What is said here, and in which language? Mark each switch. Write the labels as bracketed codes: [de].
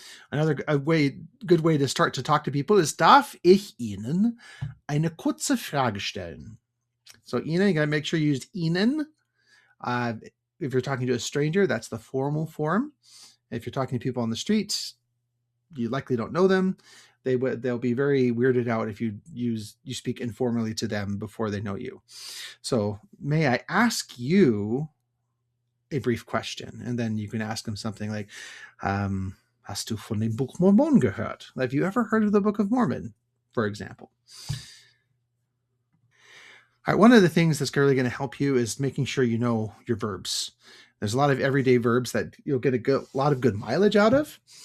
[en] Another good way to start to talk to people is, [de] darf ich Ihnen eine kurze Frage stellen? [en] So Ihnen, you got to make sure you use Ihnen. If you're talking to a stranger, that's the formal form. If you're talking to people on the street, you likely don't know them. They'll be very weirded out if you speak informally to them before they know you. So may I ask you a brief question? And then you can ask them something like, [de] hast du von dem Buch Mormon gehört? [en] Have you ever heard of the Book of Mormon, for example? All right, one of the things that's really going to help you is making sure you know your verbs. There's a lot of everyday verbs that you'll get a lot of good mileage out of.